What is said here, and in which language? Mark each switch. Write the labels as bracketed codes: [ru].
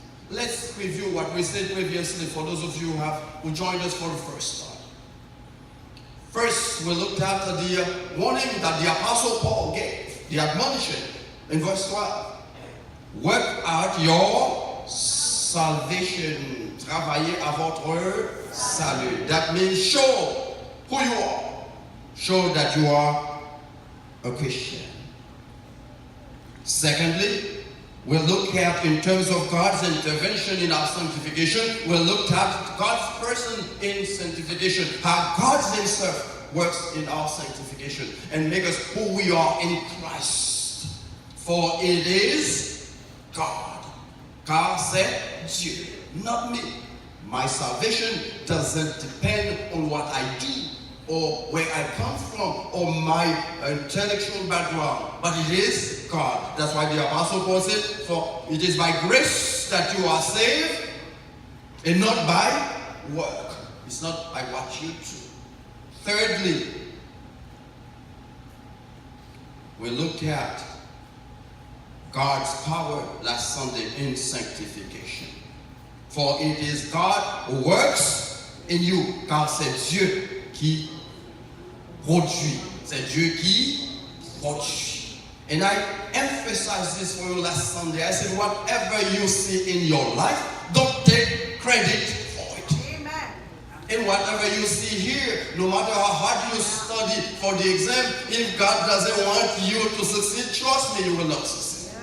[en] Let's review what we said previously for those of you who joined us for the first time. First, we looked at the warning that the Apostle Paul gave, the admonition in verse 12. Work out your salvation. [fr] Travaillez à votre salut. [en] That means show who you are. Show that you are a Christian. Secondly, we'll look at, in terms of God's intervention in our sanctification, we'll look at God's person in sanctification, how God himself works in our sanctification and make us who we are in Christ. For it is God. [fr] Car c'est Dieu, [en] not me. My salvation doesn't depend on what I do or where I come from or my intellectual background, but it is God. That's why the Apostle Paul said, for it is by grace that you are saved and not by work. It's not by what you do. Thirdly, we looked at God's power last Sunday in sanctification. For it is God who works in you. [fr] Car c'est Dieu qui produit. C'est Dieu qui produit. [en] And I emphasized this for you last Sunday. I said, whatever you see in your life, don't take credit for it. Amen. And whatever you see here, no matter how hard you study for the exam, if God doesn't want you to succeed, trust me, you will not succeed.